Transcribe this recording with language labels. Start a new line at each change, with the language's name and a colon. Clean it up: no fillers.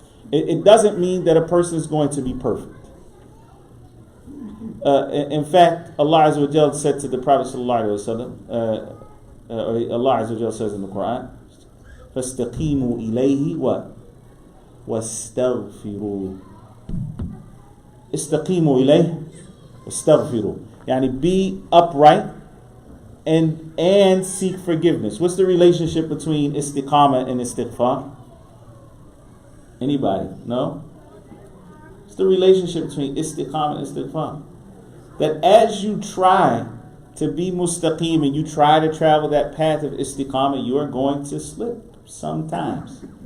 English: It doesn't mean that a person is going to be perfect. In fact, Allah Azza wa Jal said to the Prophet sallallahu alaihi wasallam, Allah Azza wa Jal says in the Quran,
Arabic: فَاسْتَقِيمُوا إِلَيْهِ
English: what?
Arabic: وَاسْتَغْفِرُوا. استقيموا إليه واستغفروا.
English: Yani be upright and seek forgiveness. What's the relationship between istiqamah and istighfar? Anybody? No? What's the relationship between istiqamah and istighfar? That as you try to be mustaqim and you try to travel that path of istiqamah, you are going to slip sometimes.